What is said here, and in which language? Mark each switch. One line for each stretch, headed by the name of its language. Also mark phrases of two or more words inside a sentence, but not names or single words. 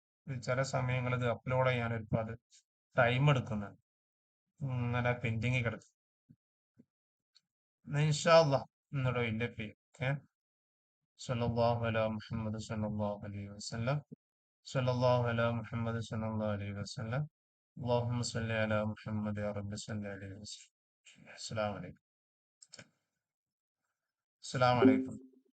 Malayalam: ചില സമയങ്ങളിൽ ഇത് അപ്ലോഡ് ചെയ്യാൻ ഒരുപാട് ടൈം എടുക്കുന്നുണ്ട്, ഇങ്ങനെ പെൻഡിങ് കിടക്കും.
Arabic: إن شاء الله
Malayalam: ഇന്നോട് വൈൻഡപ്പ് ചെയ്യും. ഓക്കെ.
Arabic: صلى الله على محمد صلى الله عليه وسلم. صلى الله على محمد صلى الله عليه وسلم. اللهم صل على محمد يا رب صل عليه وسلم. السلام عليكم. السلام عليكم.